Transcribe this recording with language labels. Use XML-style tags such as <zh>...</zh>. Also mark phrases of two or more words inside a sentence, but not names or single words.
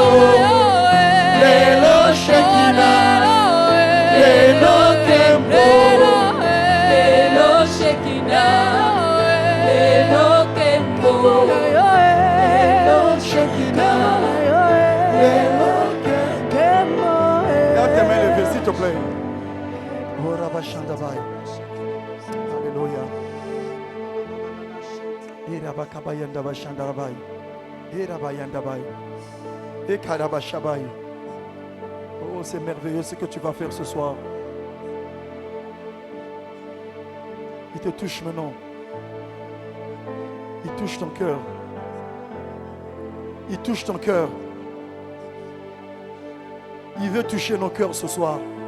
<fr>Lelo Shekina, Lelo Kembo, Lelo Shekina, Lelo Kembo, Lelo Shekina, Lelo Kembo. Garde tes mains levées, s'il te plaît. Oh Rabba Shandabai. Alléluia. Et Rabba Kabayandaba Shandarabai. Et Rabba Yandabai. Et Karaba Shabai. Oh, c'est merveilleux ce que tu vas faire ce soir. Il te touche maintenant. Il touche ton cœur. Il touche ton cœur. Il veut toucher nos cœurs ce soir.</fr>